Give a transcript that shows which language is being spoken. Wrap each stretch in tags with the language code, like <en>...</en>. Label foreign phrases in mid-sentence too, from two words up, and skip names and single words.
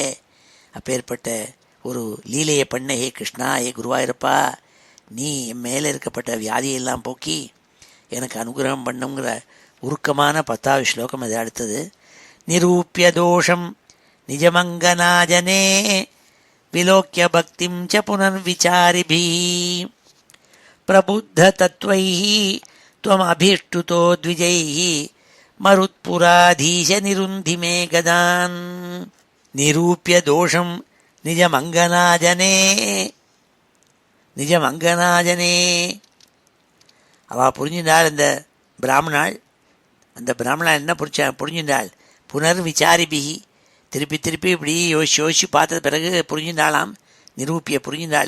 <ta>அப்பேற்பட்ட ஒரு லீலையை பண்ண ஹே கிருஷ்ணா, ஹே குருவாயிருப்பா, நீ என் மேலே இருக்கப்பட்ட வியாதியெல்லாம் போக்கி எனக்கு அனுகிரகம் பண்ணுங்கிற உருக்கமான 10வது ஸ்லோகம் அது.</ta> <sa>அடுத்தது निरूप्य दोषं निजमङ्गनाजने विलोक्य भक्तिं च पुनर्विचारिभिः प्रबुद्ध तत्त्वैः त्वम् अभीष्टुतो द्विजैः मरुत्पुराधीश निरुन्धि मे गदान् निरूप्य दोषं निजमङ्गनाजने.</sa> <ta>அவள் புரிஞ்சின்றாள் அந்த பிராமணாள். அந்த பிராமணாள் என்ன புரிஞ்சின்றாள்,</ta> <sa>पुनर्विचारिभिः,</sa> <ta>திருப்பி இப்படி யோசிச்சு பார்த்த பிறகு புரிஞ்சின்றாளாம். நிரூபிய புரிஞ்சின்றாள்.</ta>